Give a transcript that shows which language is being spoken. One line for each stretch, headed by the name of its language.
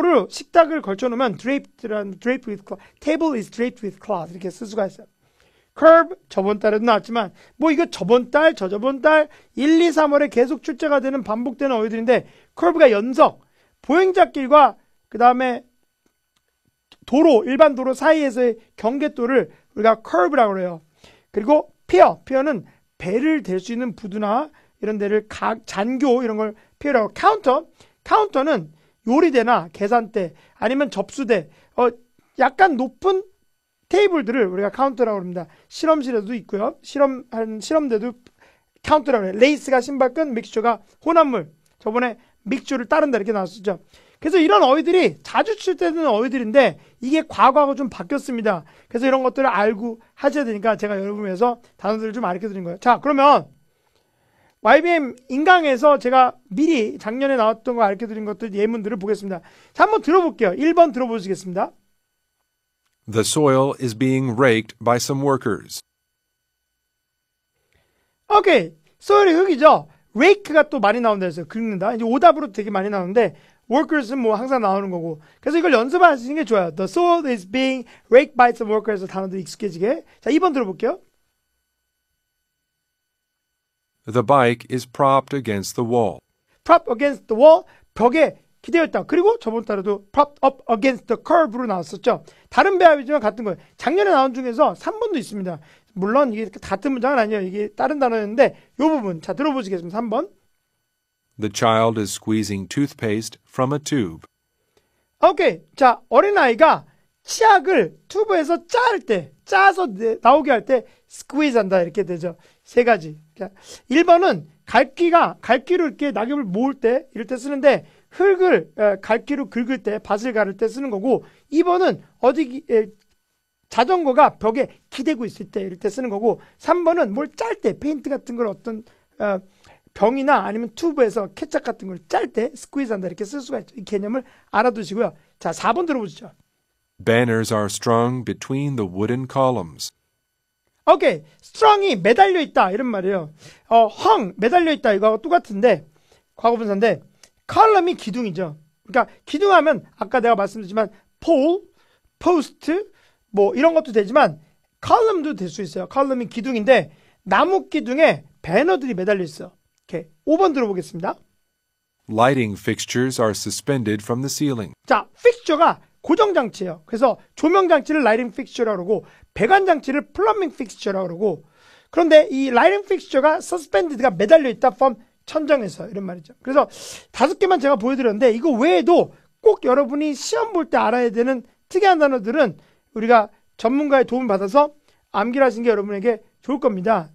Korean: 식탁을 걸쳐놓으면
English: draped with cloth, table is draped with cloth
Korean: 이렇게 쓸 수가 있어요. curb 저번 달에도 나왔지만 뭐 이거 저번 달 1, 2, 3월에 계속 출제가 되는 반복되는 어휘들인데 curve가 연석 보행자길과 그 다음에 일반 도로 사이에서의 경계도를 우리가 curve라고 해요. 그리고 피어는 배를 댈 수 있는 부두나 이런 데를 잔교 이런 걸 피어라고. 카운터는 요리대나 계산대 아니면 접수대 약간 높은 테이블들을 우리가 카운터라고 합니다. 실험실에도 있고요. 실험대도 카운터라고 해요. 레이스가 신발끈, 믹스처가 혼합물. 저번에 믹스처를 따른다 이렇게 나왔었죠. 그래서 이런 어휘들이 자주 출제되는 어휘들인데 이게 과거하고 좀 바뀌었습니다. 그래서 이런 것들을 알고 하셔야 되니까 제가 여러분을 위해서 단어들을 좀 알려 드린 거예요. 자, 그러면 YBM 인강에서 제가 미리 작년에 나왔던 거 알려 드린 것들 예문들을 보겠습니다. 자, 한번 들어볼게요. 1번 들어보시겠습니다.
English: The soil is being raked by some workers.
Korean: 오케이. soil이 흙이죠. rake가 또 많이 나온다 해서 긁는다. 이제 오답으로 되게 많이 나오는데 workers는 뭐 항상 나오는 거고. 그래서 이걸 연습하시는 게 좋아요.
English: The soil is being raked by some workers.
Korean: 단어들 익숙해지게. 자, 2번 들어볼게요.
English: The bike is propped against the wall. prop against the wall.
Korean: 벽에 기대어 있다. 그리고 저번 달에도
English: propped up against the curb
Korean: 로 나왔었죠. 다른 배합이지만 같은 거예요. 작년에 나온 중에서 3번도 있습니다. 물론 이게 같은 문장은 아니에요. 이게 다른 단어였는데 이 부분 자 들어보시겠습니다. 3번.
English: The child is squeezing toothpaste from a tube. 오케이.
Korean: 자, 어린아이가 치약을 튜브에서 짜서 나오게 할 때 squeeze 한다 이렇게 되죠. 세 가지. 자, 1번은 갈기로 이렇게 낙엽을 모을 때 이럴 때 쓰는데 갈기로 긁을 때 밭을 가를 때 쓰는 거고 2번은 자전거가 벽에 기대고 있을 때 이럴 때 쓰는 거고 3번은 뭘 짤 때 페인트 같은 걸 어떤 병이나 아니면 튜브에서 케첩 같은 걸 짤 때 스퀴즈 한다 이렇게 쓸 수가 있죠. 이 개념을 알아두시고요. 자, 4번 들어보시죠.
English: Banners are strung between the wooden columns. 오케이.
Korean: strong이 매달려 있다 이런 말이에요. 매달려 있다 이거하고 똑같은데 과거분사인데 컬럼이 기둥이죠. 그러니까 기둥하면 아까 내가 말씀드렸지만 pole, post 뭐 이런 것도 되지만 컬럼도 될 수 있어요. 컬럼이 기둥인데 나무 기둥에 배너들이 매달려 있어. 오케이. 5번 들어보겠습니다.
English: Lighting fixtures are suspended from the ceiling.
Korean: 자, 픽처가 고정장치예요. 그래서 조명장치를 라이팅 픽스처라고 그러고 배관장치를 플러밍 픽스처라고 그러고 그런데 이 라이팅 픽스처가 서스펜디드가 매달려 있다 from 천장에서 이런 말이죠. 그래서 5개만 제가 보여드렸는데 이거 외에도 꼭 여러분이 시험 볼 때 알아야 되는 특이한 단어들은 우리가 전문가의 도움을 받아서 암기를 하시는 게 여러분에게 좋을 겁니다.